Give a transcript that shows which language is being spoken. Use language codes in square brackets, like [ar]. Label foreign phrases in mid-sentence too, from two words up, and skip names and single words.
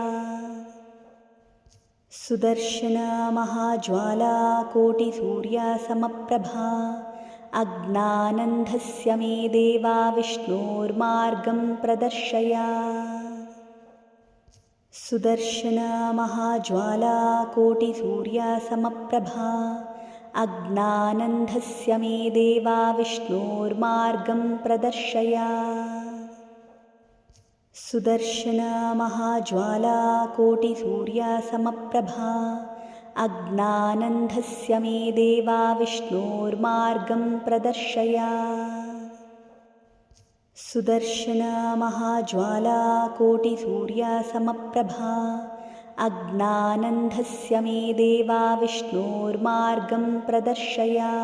[sa] ಸುದರ್ಶನ ಮಹಾಜ್ವಾಲಾ ಕೋಟಿ ಸೂರ್ಯ ಸಮಪ್ರಭಾ ಅಜ್ಞಾನಂಧಸ್ಯ ಮೇ ದೇವಾ ವಿಷ್ಣೋರ್ಮಾರ್ಗಂ ಪ್ರದರ್ಶಯ. ಸುದರ್ಶನ ಮಹಾಜ್ವಾಲಾ ಕೋಟಿ ಸೂರ್ಯ ಸಮಪ್ರಭಾ ಅಜ್ಞಾನಂಧಸ್ಯ ಮೇ ದೇವಾ ವಿಷ್ಣೋರ್ಮಾರ್ಗಂ ಪ್ರದರ್ಶಯ. सुदर्शना महाज्वाला कोटिसूर्यासमप्रभा अज्ञानन्धस्य मे देवा विष्णोर्मार्गं प्रदर्शय। सुदर्शना महाज्वाला कोटिसूर्यासमप्रभा अज्ञानन्धस्य मे देवा विष्णोर्मार्गं प्रदर्शय।